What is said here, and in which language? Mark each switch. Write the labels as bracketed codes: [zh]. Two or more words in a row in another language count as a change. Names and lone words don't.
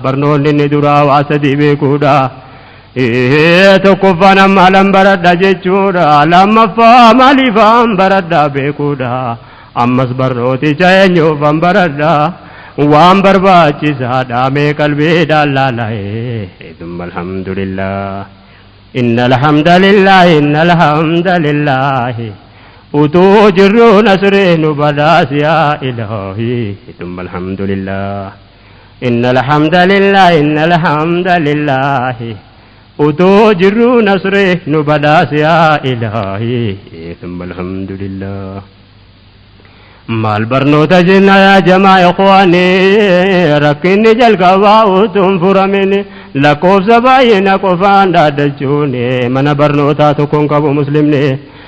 [om] Barnoonni inni duraa waa sadii beekuudha. Ee, tokkoffaan amma alan baradha jechuudha. Lammaffaa maaliifaan baradha beekuudha. Ammas barnooti eenyuufan baradha. Waan barbaachisaa dhaamee qalbii dallaala'ee. [ar] ثم الحمد لله. إن الحمد لله، إن الحمد لله. [om] Utuu jirru nasri nu badhaasi yaa Ilaahi. [ar] ثم الحمد لله. إن الحمد لله، إن الحمد لله. [om] Utuu jirru nasri nu badhaasi yaa Ilaahi. [ar] ثم الحمد لله. [om] Maal barnoota jenna yaa jamaa ikhwaani, rakkinni jalqabaa utuu hin furamin, lakkoofsa baay'ina qofaan dhaaddachuun mana barnootaa tokkoon qabu muslimni.